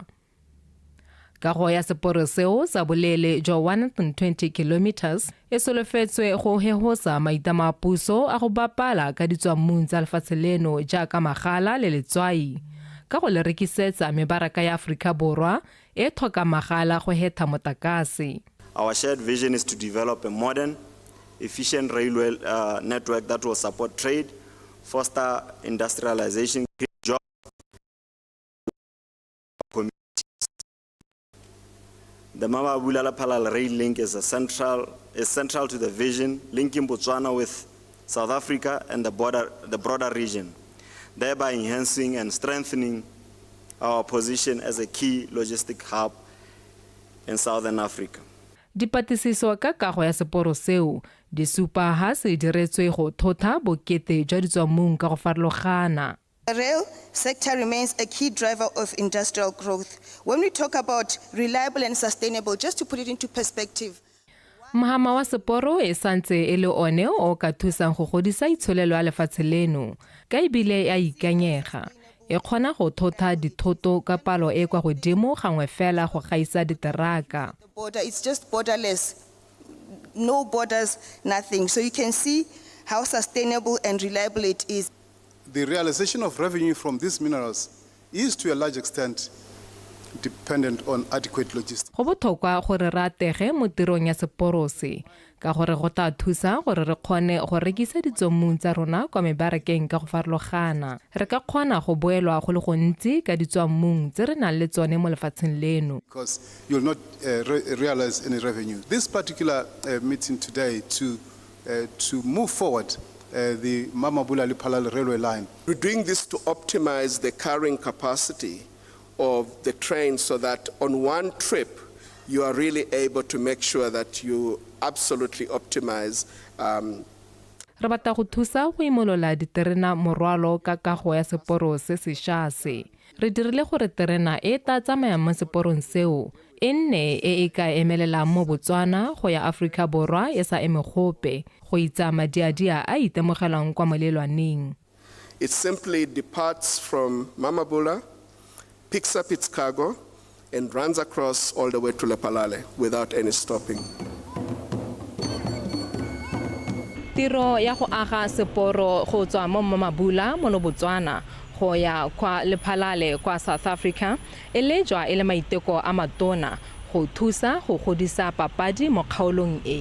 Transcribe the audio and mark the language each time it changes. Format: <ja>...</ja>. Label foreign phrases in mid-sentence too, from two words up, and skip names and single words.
<tn>Kago ya seporo seo sa bolele jwa 120 kilometers e solofetswe go hegosa maitama a puso a go bapala ka ditswammung tsa lefatshe leno jaaka magala le letswai ka go le rekisetsa mebaraka ya Afrika Borwa e tlhoka magala go heta motakase.</tn> <en>Our shared vision is to develop a modern, efficient railway network that will support trade, foster industrialization, create jobs, communities. The Mamabula-Phalale rail link is central to the vision, linking Botswana with South Africa and the broader region, thereby enhancing and strengthening our position as a key logistic hub in Southern Africa.</en> <tn>Dipatlisiso ka kago ya seporo seo di supa ha se diretswe go thotha bokete jwa ditswamong ka go farologana.</tn> <en>The rail sector remains a key driver of industrial growth. When we talk about reliable and sustainable, just to put it into perspective,</en> <tn>Mahama wa seporo e santse e le one o ka thusang go godisa itsholelo ya lefatshe leno ka ebile a ikanyega e kgona go thotha dithoto ka palo e kwa godimo gangwe fela go gaisa diteraka.</tn> <en>the border, it's just borderless, no borders, nothing. So you can see how sustainable and reliable it is. The realization of revenue from these minerals is to a large extent dependent on adequate logistics.</en> <tn>Go botlhokwa gore re atege mo tirong ya seporo se ka gore go tla thusa gore re kgone go rekisa ditswamong tsa rona kwa mebarakeng ka go farologana. Re ka kgona go boelwa go le gontsi ka ditswamong tse re nang le tsone mo lefatsheng leno.</tn> <en>Because you'll not realize any revenue. This particular meeting today to move forward the Mamabula-Lipalale railway line. We're doing this to optimize the carrying capacity of the train so that on one trip you are really able to make sure that you absolutely optimize.</en> <tn>Re batla go thusa go imolola diterena morwalo ka kago ya seporo se sešwa se. Re dirile gore terena e tla tsamaya mo seporong seo e nne e ka emelela mo Botswana go ya Afrika Borwa e sa eme gope go itsa madiadia a itemogelang kwa molelwaneng.</tn> <en>It simply departs from Mamabula, picks up its cargo, and runs across all the way to Lepalale without any stopping.</en> <tn>Tiro ya go aga seporo go tswa mo Mamabula mo Botswana go ya kwa Lepalale kwa South Africa e le jwa e le maiteko a matona go thusa go godisa papadi mo kgaolong e.</tn>